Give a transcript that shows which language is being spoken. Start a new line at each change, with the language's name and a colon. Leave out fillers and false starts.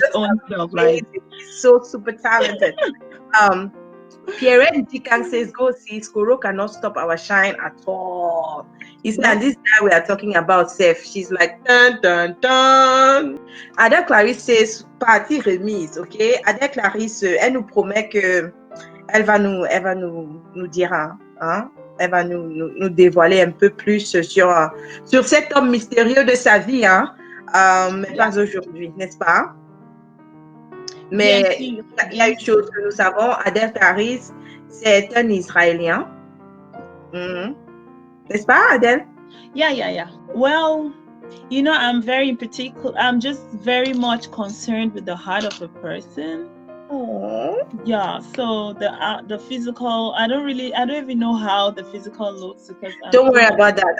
English: just own self. Like, amazing. He's so super talented. Um, Pierre Dikang says, go see, Skoro cannot stop our shine at all. He said, and this guy we are talking about, Seth, she's like, dun, dun, dun. Adele Clarice says,
French: partie remise,
English: ok?
French: Adele Clarice, elle nous promet que elle va nous dire, hein? Elle va nous dévoiler un peu plus sur cet homme mystérieux de sa vie, hein? Mais pas aujourd'hui, n'est-ce pas? Mais il y a une chose que nous savons, Adele Clarice, c'est un Israélien. N'est-ce pas, Adele?
English: Yeah. Well, I'm very particular. I'm just very much concerned with the heart of a person. Oh. Yeah. So the physical, I don't even know how the physical looks because Don't worry about that.